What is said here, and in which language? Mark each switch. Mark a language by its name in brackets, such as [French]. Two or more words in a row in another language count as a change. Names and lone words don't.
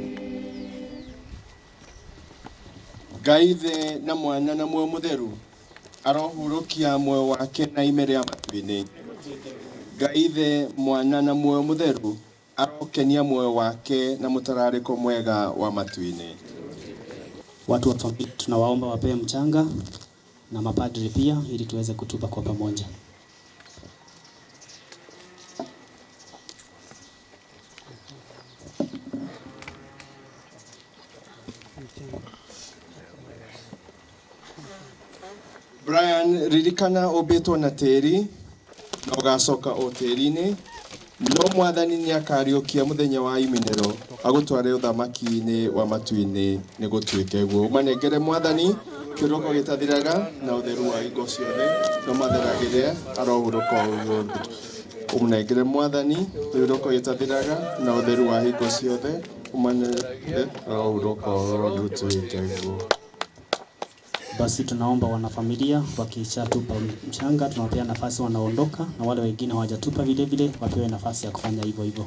[Kikuyu] Ngai Ithe na Mwana na Muoyo Mũtheru arohurukia muoyo wake na imere ya matu-ini. Ngai Ithe, Mwana na muoyo mutheru arokenia muoyo wake na mutarariko mwega wa matu-ini. [Swahili] Watu wa familia tunawaomba wapewe mchanga na mapadri pia ili tuweze kutupa kwa pamoja. [Kikuyu] Brian, ririkana obetwo na teri na ugacoka o teri-ini, no Mwathani ni akariukia muthenya wa iminero agutware uthamaki-ini wa matu-ini ni gutuike guo. Umanengere Mwathani kiroko gitathiraga na utheru wa ingo ciothe no matheragire arohuruka uguo. Umunengere Mwathani kiroko gitathiraga na utheru wa ingo ciothe umanengere arohuruka uguo gutuike guo. [Swahili] Basi tunaomba wanafamilia wakishatupa mchanga tunawapea nafasi wanaondoka, na wale wengine hawajatupa vile vile wapewe nafasi ya kufanya hivyo hivyo.